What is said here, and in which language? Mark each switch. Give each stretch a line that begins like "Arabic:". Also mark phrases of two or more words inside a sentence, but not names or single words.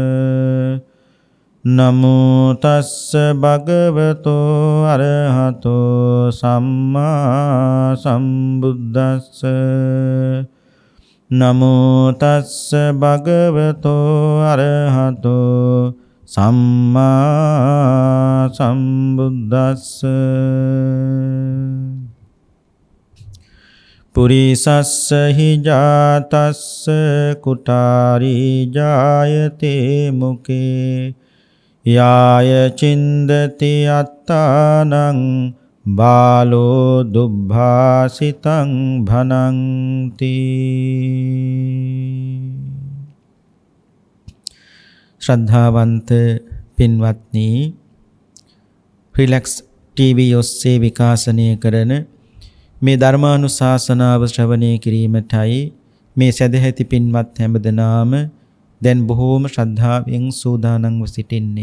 Pali: නමෝ තස්ස භගවතෝ අරහතෝ සම්මා සම්බුද්දස්ස නමෝ තස්ස භගවතෝ අරහතෝ සම්මා සම්බුද්දස්ස පුරිසස්ස හි ජාතස්ස කුටාරී ජායතේ මුකේ යාය චින්දති අත්තානං බාලෝ දුබ්භාසිතං භනන්ති.
Sinhala: ශ්‍රද්ධාවන්ත පින්වත්නි, රිලැක්ස් ටීවී ඔස්සේ විකාශනය කරන මේ ධර්මානුශාසනාව ශ්‍රවණය කිරීමටයි මේ සදැහැති පින්වත් හැමදෙනාම දැන් බොහෝම ශ්‍රද්ධාවෙන් සූදානම්ව සිටින්නේ.